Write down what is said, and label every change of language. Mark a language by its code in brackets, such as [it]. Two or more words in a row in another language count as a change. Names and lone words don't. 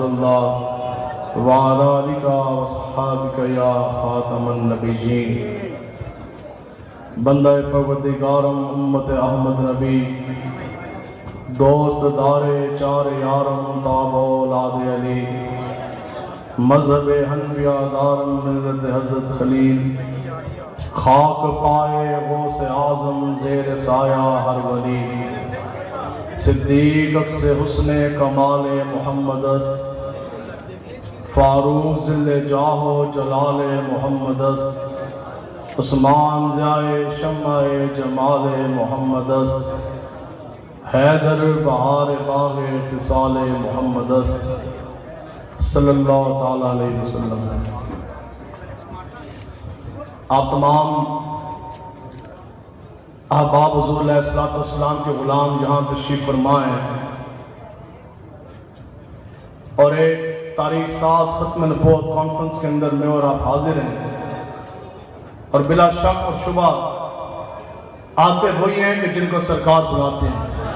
[ar] اللہ وعلی آلک واصحابک یا خاتم النبیین [fa] بندہ پروردگارم امت احمد نبی دوست دار چار یارم تاب اولاد علی مذہب حنفیہ دارم ملت حضرت خلیل خاک پائے غوث اعظم زیر سایہ ہر ولی صدیق اکس حسن کمال محمد است فاروق ذل جاہ و جلال محمد است عثمان ضیائے شمع جمال محمد است حیدر بہار باغ خصال محمد است [ar] صلی اللہ تعالیٰ علیہ وسلم [ur] آپ تمام احباب حضور علیہ السلام کے غلام جہاں تشریف فرمائے اور ایک تاریخ ساز ختم نبوت کانفرنس کے اندر میں اور آپ حاضر ہیں اور بلا شک اور شبہ آتے وہی ہیں کہ جن کو سرکار بلاتے ہیں